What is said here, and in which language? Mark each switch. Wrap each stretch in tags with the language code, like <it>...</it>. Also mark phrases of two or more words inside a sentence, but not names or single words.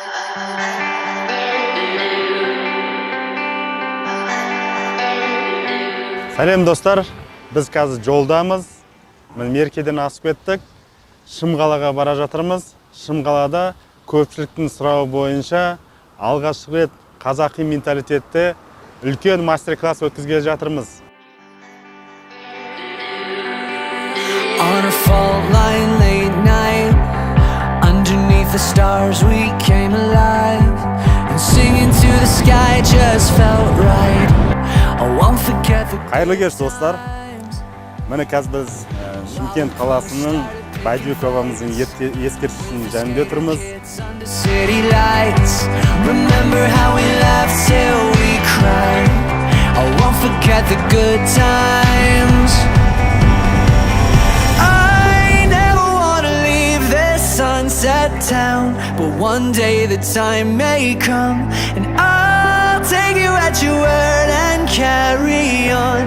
<kk>Салем достар, біз қазір жолдамыз. Меркеден асып кеттік. Шымқалаға бара жатырмыз. Шымқалада көпшіліктің сұрауы бойынша алғашқы рет қазақи менталитетте үлкен мастер-класс өткізгелі жатырмыз.</kk> <en>On a fault line late night, underneath the stars we came alive, and singing to the sky just felt right. I won't forget the</en> <kk>Қайырлы кеш достар. Міне қазір біз Шымкент қаласының Байдыбек бабамыздың ескерткішінің жанында тұрмыз.</kk> <en>under city lights. Remember how we laughed till we cried. I won't forget the good times. I never wanna leave this sunset town, but one day the time may come, and I'll take you at your word and carry on.</en>